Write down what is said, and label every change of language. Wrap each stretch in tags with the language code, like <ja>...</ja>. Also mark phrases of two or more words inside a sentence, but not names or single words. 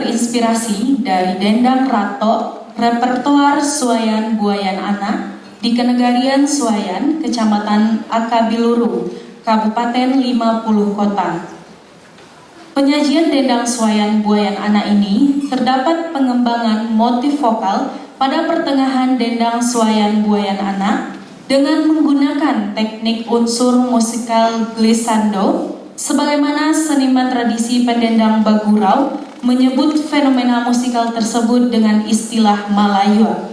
<id>terinspirasi dari Dendang Rato, repertoar Suayan Buayan Ana di Kenegarian Suayan, Kecamatan Akabiluru, Kabupaten 50 Kota. Penyajian Dendang Suayan Buayan Ana ini terdapat pengembangan motif vokal pada pertengahan Dendang Suayan Buayan Ana dengan menggunakan teknik unsur musikal glissando, sebagaimana seniman tradisi pendendang Bagurau menyebut fenomena musikal tersebut dengan istilah Malayo.</id>